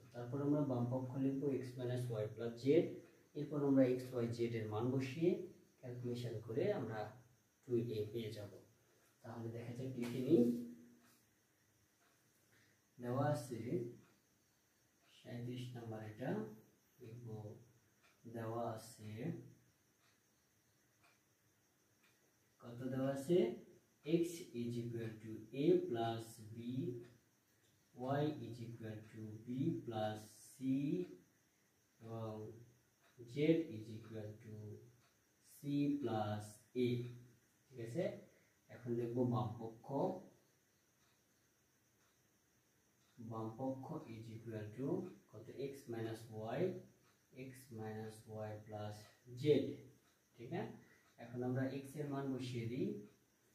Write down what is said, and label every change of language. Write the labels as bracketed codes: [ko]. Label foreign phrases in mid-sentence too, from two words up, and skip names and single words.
[bn] তারপর আমরা বাম পক্ষ লিখব x - y + z। এরপর আমরা x y z এর মান বসিয়ে ক্যালকুলেশন করে আমরা 2a পেয়ে যাব। তাহলে দেখা যাক লিখে নিই। দেওয়া আছে 37 নম্বর, এটা লিখব। দেওয়া আছে কত? দেওয়া আছে x = [en] a plus b, [bn] y = [en] b plus c [bn] এবং z = [en] c plus a। [bn] ঠিক আছে, এখন লিখব বাম পক্ষ = কত? [en] x minus y plus z। [bn] ঠিক আছে, এখন আমরা x এর মান বসিয়ে দিই।